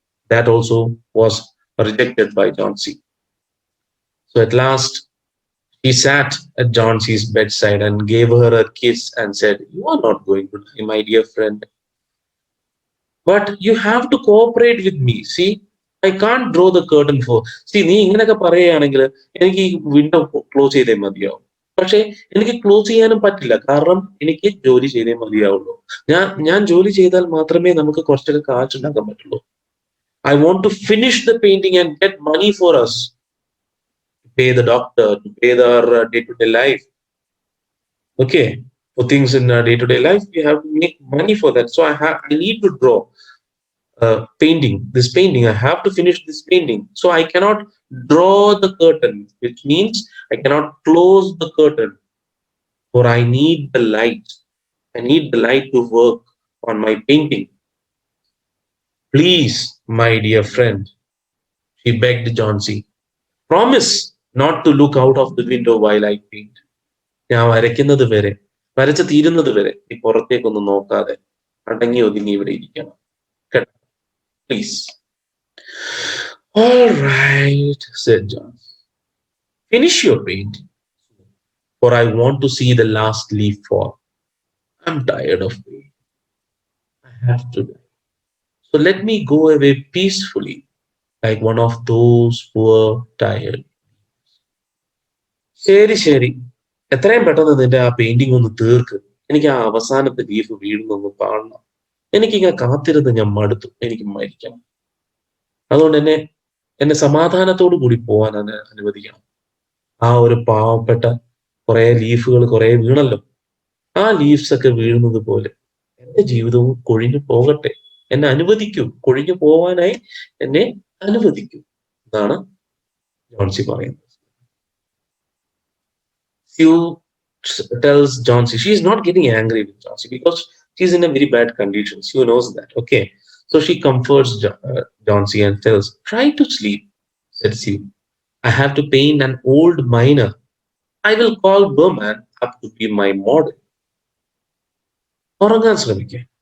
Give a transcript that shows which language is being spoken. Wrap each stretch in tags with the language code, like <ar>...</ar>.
<en>That also was rejected by Johnsey. So at last, he sat at Johnsey's bedside and gave her a kiss and said, "You are not going to die, my dear friend. But you have to cooperate with me. See, I can't draw the curtain for..."</en> <ml>See, നീ ഇങ്ങനെയൊക്കെ പറയുകയാണെങ്കിൽ എനിക്ക് ഈ window close ചെയ്തേ മതിയാവും. പക്ഷെ എനിക്ക് close ചെയ്യാനും പറ്റില്ല, കാരണം എനിക്ക് ജോലി ചെയ്തേ മതിയാവുള്ളൂ. ഞാൻ ജോലി ചെയ്താൽ മാത്രമേ നമുക്ക് കുറച്ചൊക്കെ കാശുണ്ടാക്കാൻ പറ്റുള്ളൂ.</ml> <en>I want to finish the painting and get money for us. Pay the doctor, to pay their day-to-day life. Okay, for things in day-to-day life, we have to make money for that. So I need to draw painting. This painting, I have to finish this painting. So I cannot draw the curtain, which means I cannot close the curtain. For I need the light. I need the light to work on my painting. Please, my dear friend, She begged Johnsy, promise not to look out of the window while I paint.</en> <ml>ഞാൻ വരയ്ക്കുന്നത് വരെ, വരച്ച് തീരുന്നത് വരെ ഈ പുറത്തേക്കൊന്നും നോക്കാതെ അടങ്ങി ഒതുങ്ങി ഇവിടെ ഇരിക്കണം കേട്ടോ, please.</ml> <en>All right, said John. Finish your painting, for I want to see the last leaf fall. I'm tired of waiting. I have to die. So let me go away peacefully, like one of those poor, tired.</en> <ml>ശരി ശരി, എത്രയും പെട്ടെന്ന് നിന്റെ ആ painting ഒന്ന് തീർക്ക്. എനിക്ക് ആ അവസാനത്തെ ലീഫ് വീഴുന്നൊന്ന് കാണണം. എനിക്കിങ്ങനെ കാത്തിരുന്ന് ഞാൻ മടുത്തു. എനിക്ക് മരിക്കണം. അതുകൊണ്ട് എന്നെ സമാധാനത്തോടു കൂടി പോവാൻ അനുവദിക്കണം. ആ ഒരു പാവപ്പെട്ട കുറെ ലീഫുകൾ കുറെ വീണല്ലോ, ആ ലീവ്സ് ഒക്കെ വീഴുന്നത് പോലെ എന്റെ ജീവിതവും കൊഴിഞ്ഞു പോകട്ടെ. എന്നെ അനുവദിക്കൂ, കൊഴിഞ്ഞു പോവാനായി എന്നെ അനുവദിക്കൂ എന്നാണ് ജോൺസി പറയുന്നത്.</ml> <en>Sue tells Johnsy she is not getting angry with Johnsy because she's in a very bad condition. Sue knows that. Okay, so she comforts Johnsy and tells, "Try to sleep," said Sue. "I have to paint an old miner. I will call Berman up to be my model."</en> <ml>ഉറങ്ങാൻ ശ്രമിക്കുക.</ml>